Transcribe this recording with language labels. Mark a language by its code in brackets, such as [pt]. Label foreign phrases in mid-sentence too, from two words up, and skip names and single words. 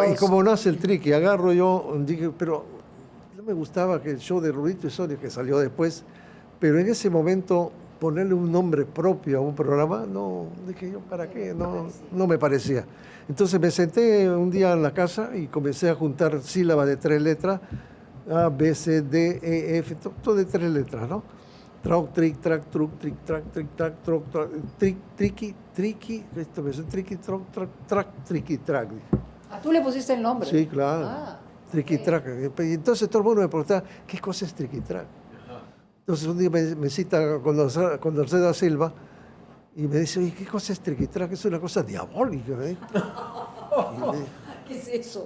[es] Y como nace el triqui, agarro yo, dije, pero no me gustaba que el show de Rudito y Sonia, que salió después, pero en ese momento ponerle un nombre propio a un programa, no, dije yo, ¿para qué? No me parecía. Entonces me senté un día en la casa y comencé a juntar sílabas de 3 letras, A, B, C, D, E, F, todo de 3 letras, ¿no? Troc, tric, trac, truc, tric, trac, tric, trac, troc, triqui, esto me suena, triqui, troc, trac, triqui, trac. Dije. Ah, tú le pusiste el nombre. Sí, claro. Ah, Triqui-trac. Y entonces todo el mundo me preguntaba, ¿qué cosa es triqui-trac? Entonces un día me cita con Dorceda Silva y me dice, oye, ¿qué cosa es triqui-trac? Es una cosa diabólica. ¿Eh? ¿qué es eso?